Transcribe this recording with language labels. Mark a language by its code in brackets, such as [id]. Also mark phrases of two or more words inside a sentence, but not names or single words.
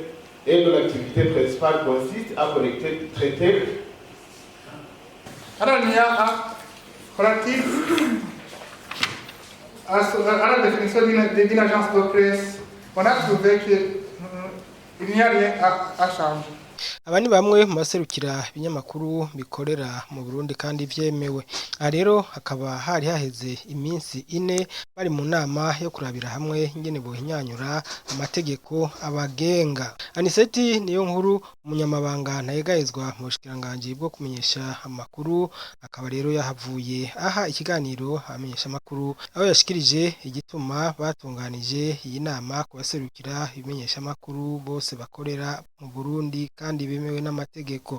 [fr] Et de l'activité principale consiste à collecter, traiter. Alors, il y a relatif à la définition d'une agence de presse, on a trouvé qu'il n'y a rien à changer. [rn] Aba ni bamwe mu baserukira ibinyamakuru bikorera mu Burundi kandi vyemewe. Aha rero hakaba hari haheze iminsi 4 bari mu nama yo kurabira hamwe ingene bohinyanyura amategeko abagenga. Aniseti niyo nkuru umunyamabanga ntayegayezwa mu bushikiranganje bwo kumenyesha amakuru, akaba rero yahavuye aha ikiganiro amenyesha amakuru aho yashikirije igituma batunganije iyi nama ku baserukira ibimenyesha amakuru bose bakorera mu Burundi kandi bemewe n'amategeko.